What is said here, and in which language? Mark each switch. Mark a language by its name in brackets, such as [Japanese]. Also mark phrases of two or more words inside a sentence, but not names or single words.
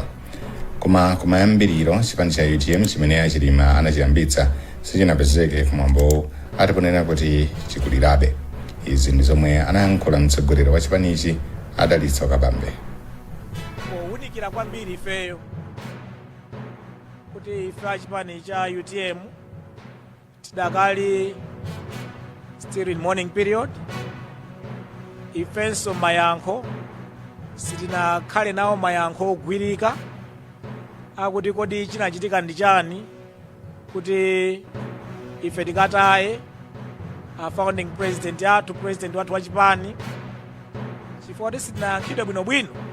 [Nyanja] Koma kumayambiriro chipani cha UTM chimene Chilima anachiyambitsa sichinapezeke kumwambo atiponena kuti chikulirabe. Izi ndi zomwe anayankhula mtsogoleri wa chipanichi Adalitso Kabambe. Kuwunikira kwambiri ifeyo kuti ife chipani cha UTM tidakali [English] still in morning period. [Nyanja] Ifenso mayankho sitinakhale nawo mayankho ogwirika akuti kodi chinachitika ndi chani kuti ife tikataye [English] founding president [Nyanja] athu, president wathu wa chipani, chifukwa kuti sitinayankhidwe bwinobwino.